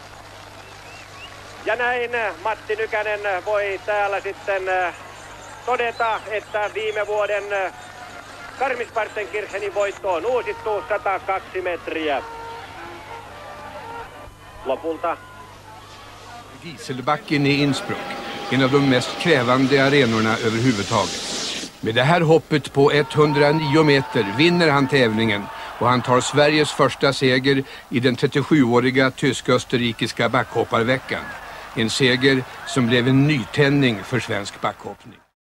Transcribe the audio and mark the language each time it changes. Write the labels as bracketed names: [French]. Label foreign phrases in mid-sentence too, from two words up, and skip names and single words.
[Finnish] Ja näin Matti Nykänen voi täällä sitten todeta, että viime vuoden Garmisch-Partenkirchenin voitto on uusittu 102 metriä. Lopulta [Swedish] Gieselbacken i Innsbruck, en av de mest krävande arenorna överhuvudtaget. Med det här hoppet på 109 meter vinner han tävlingen och han tar Sveriges första seger i den 37-åriga tysk-österrikiska backhopparveckan. En seger som blev en nytändning för svensk backhoppning.